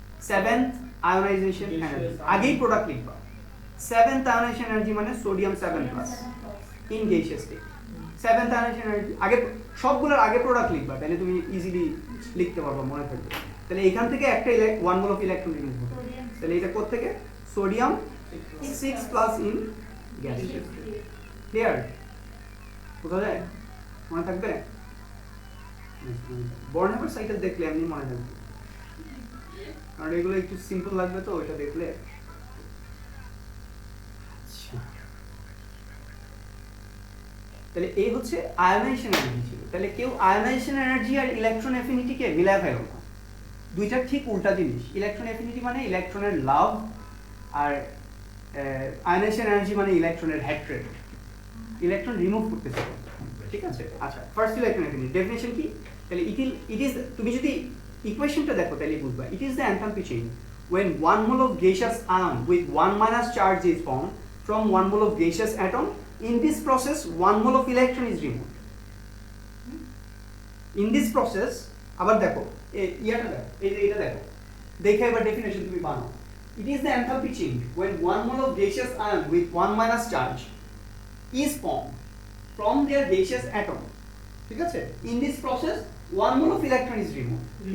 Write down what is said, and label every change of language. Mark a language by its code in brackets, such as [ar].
[bn] 7th ionisation energy আগেই product লিখবা। 7th ionisation energy মানে sodium 7+ [en] in gaseous state। [bn] 7th ionisation energy আগে সবগুলোর আগে প্রোডাক্ট লিখবা, তাহলে তুমি ইজিলি লিখতে পারবা, মনে থাকবে। তাহলে এখান থেকে একটা 1 মোল অফ ইলেকট্রন রিমুভ হবে। তাহলে এটা কোথা থেকে? [en] Sodium 6+ in gaseous। [bn] ক্লিয়ার? বোঝা যায়? মনে থাকবে? বর্ণাকার সাইকেল দেখলে এমনি মনে থাকবে, কারণ এগুলো একটু সিম্পল লাগবে তো ওইটা দেখলে। তাহলে এই হচ্ছে আয়োনাইজেশন এনার্জি ছিল। তাহলে কেউ আয়োনাইজেশন এনার্জি আর ইলেকট্রন অ্যাফিনিটিকে মিলায় ফেলো না, দুইটা ঠিক উল্টা জিনিস। ইলেকট্রন অ্যাফিনিটি মানে ইলেকট্রনের লাভ, আর আয়োনাইজেশন এনার্জি মানে ইলেকট্রনের হ্যাট্রেড, ইলেকট্রন রিমুভ করতেছে। ঠিক আছে? আচ্ছা, ফার্স্ট ইলেকট্রন অ্যাফিনিটি ডেফিনেশন কি? তাহলে ইট ইজ, তুমি যদি ইকুয়েশনটা দেখো তাহলে বুঝবা। [en] It is the enthalpy change when 1 mole of gaseous ion with 1- charge is formed from 1 mole of gaseous atom. In this process 1 mole of electron is removed. In this process [bn] আবার দেখো ইয়াটা দেখো, এটা দেখো, দেখে এবার ডেফিনেশন তুমি বানাও। [en] It is the enthalpy change when 1 mole of gaseous ion with 1- charge is formed from their gaseous atom. [bn] ঠিক আছে? [en] In this process 1 mole of electron is removed.